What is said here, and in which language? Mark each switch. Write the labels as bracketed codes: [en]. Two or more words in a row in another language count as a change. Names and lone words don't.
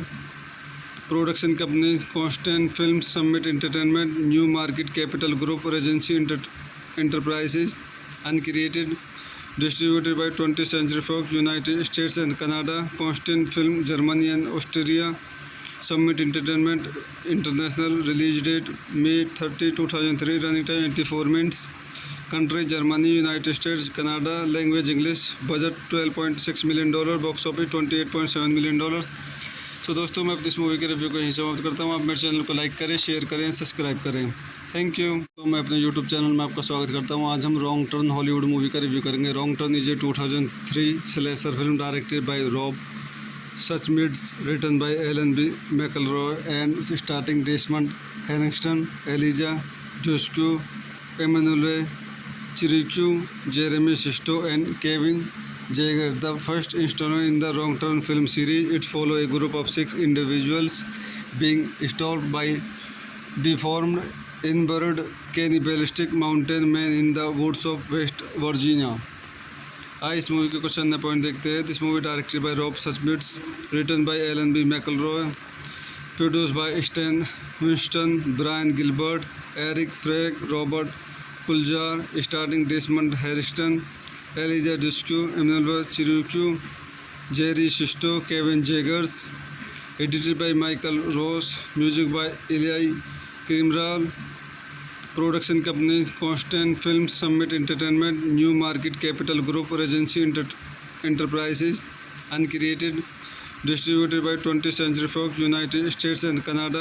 [en] Production company Constant Film, Summit Entertainment, New Market Capital Group, Regency Enterprises, Uncreated, distributed by 20th Century Fox, United States and Canada, Constant Film, Germany and Australia, Summit Entertainment International, release date May 30, 2003, running time 84 minutes, country Germany, United States, Canada, language English, budget $12.6 million, box office $28.7 million. [hi] तो दोस्तों मैं अपनी इस मूवी के रिव्यू को यहीं समाप्त करता हूँ। आप मेरे चैनल को लाइक करें, शेयर करें, सब्सक्राइब करें। [en] Thank you. [hi] तो मैं अपने [en] YouTube channel [hi] में आपका स्वागत करता हूँ। आज हम रॉन्ग टर्न [en] Hollywood movie [hi] का रिव्यू करेंगे। [en] Wrong Turn is a 2003 slasher film directed by Rob Such Meets, written by Ellen B. McElroy and starring Desmond Henningston, Elijah Dushku, Emmanuel Chiricu, Jeremy Sisto, and Kevin Jaeger. The first installment in the Wrong Turn film series, it follows a group of 6 individuals being stalked by deformed, inbred, cannibalistic mountain men in the woods of West Virginia. [hi] आइए इस मूवी के कुछ अन्य पॉइंट देखते हैं. [en] This movie directed by Rob Suchbits, written by Alan B McElroy, produced by Stan Winston, Brian Gilbert, Eric Frag, Robert Puljar, starring Desmond Harriston, Eliza Discue, Emanuel Chirucue, Jerry Sisto, Kevin Jaegers. Edited by Michael Ross, music by Iliai Krimral. Production company Constant Films, Summit Entertainment, New Market Capital Group, Regency Enterprises, Uncreated. Distributed by 20th Century Fox, United States and Canada.